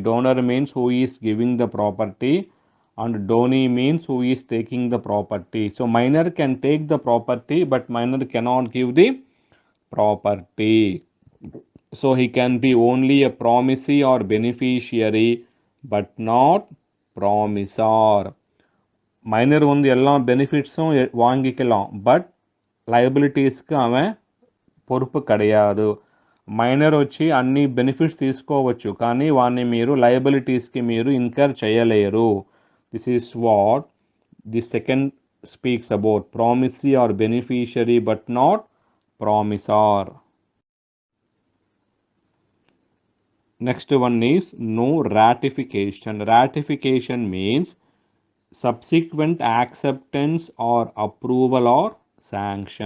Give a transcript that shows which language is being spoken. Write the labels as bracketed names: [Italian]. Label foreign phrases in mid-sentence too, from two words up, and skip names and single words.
[English] Donor means who is giving the property and donee means who is taking the property. So minor can take the property but minor cannot give the property. So he can be only a promisee or beneficiary but not promisor. [Tamil] மைனர் வந்து எல்லா பெனிஃபிட்ஸும் வாங்கிக்கலாம் பட் లయబిలిటీస్కి அவன் పొరుపు கிடையாது. [Telugu] మైనర్ వచ్చి అన్ని బెనిఫిట్స్ తీసుకోవచ్చు కానీ వాడిని మీరు లయబిలిటీస్కి మీరు ఇన్కర్ చేయలేరు. [English] This is what the second speaks about promisee or beneficiary but not promisor. Next one is no ratification. Ratification means subsequent acceptance or approval or sanction.